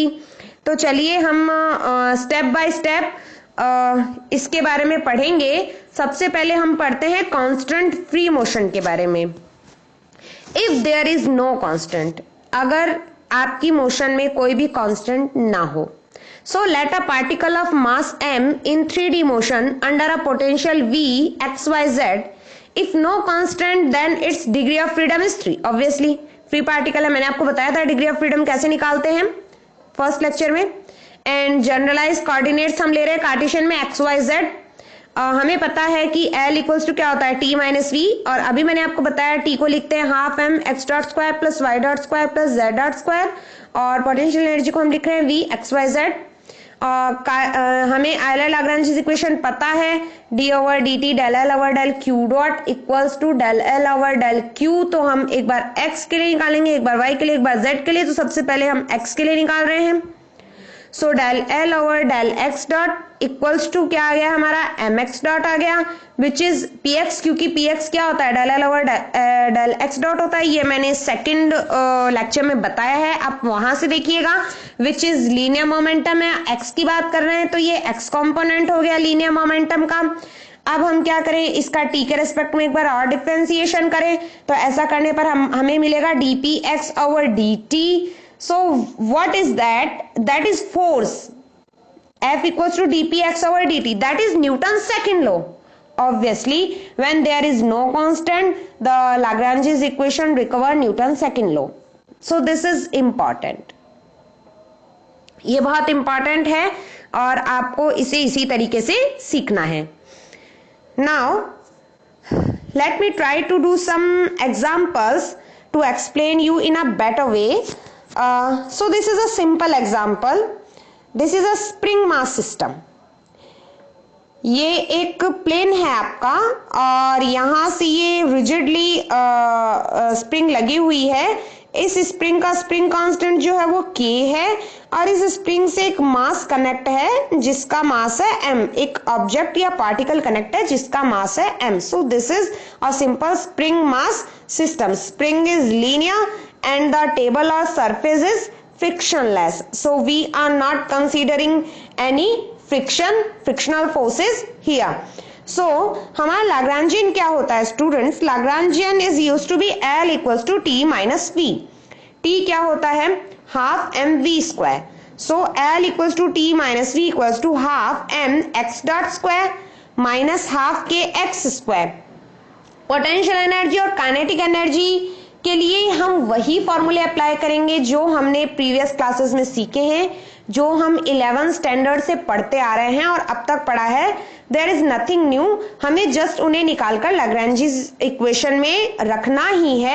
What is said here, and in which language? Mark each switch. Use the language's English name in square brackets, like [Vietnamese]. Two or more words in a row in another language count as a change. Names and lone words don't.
[Hindi] तो चलिए हम [English] step by step [Hindi] इसके बारे में पढ़ेंगे। सबसे पहले हम पढ़ते हैं [English] constant free motion [Hindi] के बारे में। [English] If there is no constant, [Hindi] अगर आपकी मोशन में कोई भी कांस्टेंट ना हो, [English] So let a particle of mass m in 3D motion under a potential v xyz, if no constant then its degree of freedom is 3। Obviously free particle [Hindi] है, मैंने आपको बताया था [English] degree of freedom [Hindi] कैसे निकालते हैं [English] first lecture [Hindi] में। [English] And generalize coordinates [Hindi] हम ले रहे हैं कार्टेशियन में xyz। हमें पता है कि L [English] equals to [Hindi] क्या होता है [English] T minus V, [Hindi] और अभी मैंने आपको बताया T को लिखते हैं [English] half m x dot square plus y dot square plus z dot square, [Hindi] और [English] potential energy [Hindi] को हम लिख रहे हैं v xyz। हमें Euler-Lagrange's इक्वेशन पता है [English] d/dt del L over del Q dot equals to del L over del Q. [Hindi] तो हम एक बार x के लिए निकालेंगे, एक बार y के लिए, एक बार z के लिए। तो सबसे पहले हम x के लिए निकाल रहे हैं। [English] So del L over del x dot equals to [Hindi] क्या आ गया हमारा [English] mx dot [Hindi] आ गया, [English] which is px, [Hindi] क्योंकि px क्या होता है [English] del L over del x dot [Hindi] होता है। ये मैंने [English] second lecture [Hindi] में बताया है, आप वहां से देखिएगा। [English] which is linear momentum [Hindi] है, x की बात कर रहे हैं तो ये [English] x component [Hindi] हो गया [English] linear momentum [Hindi] का। अब हम क्या करें, इसका t के रेस्पेक्ट में एक बार और डिफरेंशिएशन करें, तो ऐसा करने पर हमें मिलेगा [English] dpx over dt। So what is that? That is force। F equals to dpx over dt. That is Newton's second law। Obviously, when there is no constant, the Lagrange's equation recover Newton's second law। So this is important। [Hindi] ये बहुत important है और आपको इसे इसी तरीके से सीखना है। [English] Now, let me try to do some examples to explain you in a better way। So this is a simple example। This is a spring mass system। [Hindi] ये एक प्लेन है आपका और यहां से ये रिजिडली स्प्रिंग लगी हुई है। इस स्प्रिंग का [English] spring constant [Hindi] जो है वो k है और इस स्प्रिंग से एक मास कनेक्ट है जिसका मास है m। एक ऑब्जेक्ट या पार्टिकल कनेक्ट है जिसका मास है m। [English] So this is a simple spring mass system। Spring is linear and the table or surface is frictionless, so we are not considering any frictional forces here. [Hindi] So हमारा Lagrangian क्या होता है स्टूडेंट्स? [English] Lagrangian is used to be L equals to T minus V. [Hindi] T क्या होता है? [English] half mv square. So L equals to T minus V equals to half m x dot square minus half k x square. potential energy [Hindi] और [English] kinetic energy [Hindi] के लिए हम वही फॉर्मूले अप्लाई करेंगे जो हमने [English] previous classes [Hindi] में सीखे हैं, जो हम [English] 11th standard [Hindi] से पढ़ते आ रहे हैं और अब तक पढ़ा है. [English] There is nothing new. [Hindi] हमें जस्ट उन्हें निकालकर [English] Lagrange's equation [Hindi] में रखना ही है.